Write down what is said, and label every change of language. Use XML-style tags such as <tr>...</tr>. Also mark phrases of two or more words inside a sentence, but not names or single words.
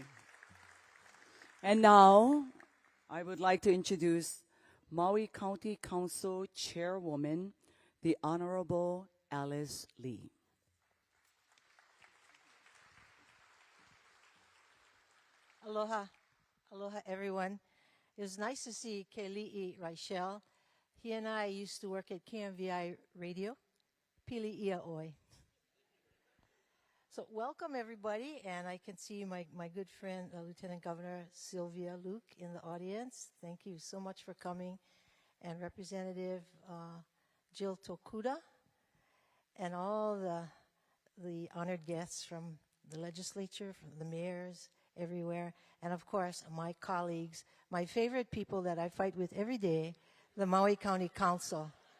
<en>And now, I would like to introduce Maui County Council Chairwoman, the Honorable Alice Lee. Aloha. Aloha, everyone. It was nice to see Keli'i Raichel. He and I used to work at KMVI Radio.</en> <haw>Pili ia oi.</haw> <en>So welcome, everybody, and I can see my good friend, Lieutenant Governor Sylvia Luke in the audience. Thank you so much for coming. And Representative Jill Tokuda, and all the honored guests from the legislature, from the mayors, everywhere, and of course, my colleagues, my favorite people that I fight with every day, the Maui County Council.</en>